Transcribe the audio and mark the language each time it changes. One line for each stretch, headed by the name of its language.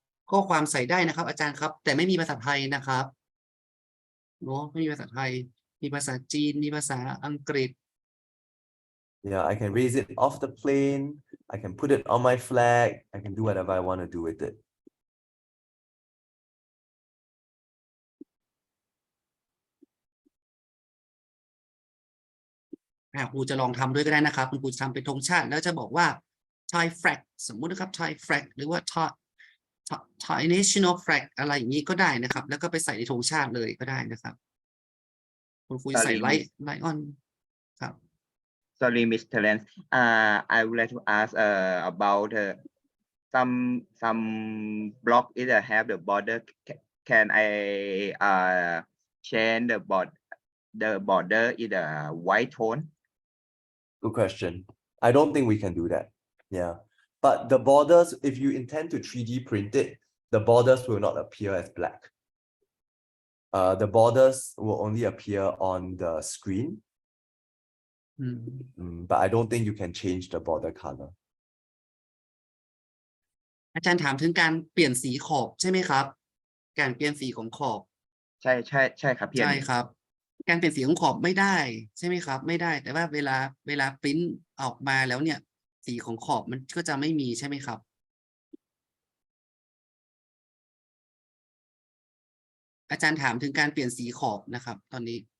Thai: ข้อความใส่ได้นะครับ อาจารย์ครับ แต่ไม่มีภาษาไทยนะครับเนาะไม่มีภาษาไทย มีภาษาจีน มีภาษาอังกฤษ
English: Yeah, I can raise it off the plane. I can put it on my flag. I can do whatever I want to do with it.
Thai: ครูจะลองทำด้วยก็ได้นะครับคุณครูจะทำเป็นธงชาติแล้วจะบอกว่า Thai flag สมมุตินะครับ Thai flag หรือว่า
English: Thai national flag
Thai: อะไรอย่างนี้ก็ได้นะครับ แล้วก็ไปใส่ในธงชาติเลยก็ได้นะครับคุณครูจะใส่
English: Sorry, light on ครับ sorry, Mr. Lance. I would like to ask about some block either have the border. Can I change the border in the white tone? Good question. I don't think we can do that. Yeah. But the borders, if you intend to 3D print it, the borders will not appear as black. The borders will only appear on the screen. But I don't think you can change the border color.
Thai: อาจารย์ถามถึงการเปลี่ยนสีขอบใช่ไหมครับ การเปลี่ยนสีของขอบ ใช่ครับพี่ ใช่ครับ การเปลี่ยนสีของขอบไม่ได้ใช่ไหมครับ ไม่ได้ แต่ว่าเวลาปริ้นออกมาแล้วเนี่ย สีของขอบมันก็จะไม่มีใช่ไหมครับ อาจารย์ถามถึงการเปลี่ยนสีขอบนะครับ ตอนนี้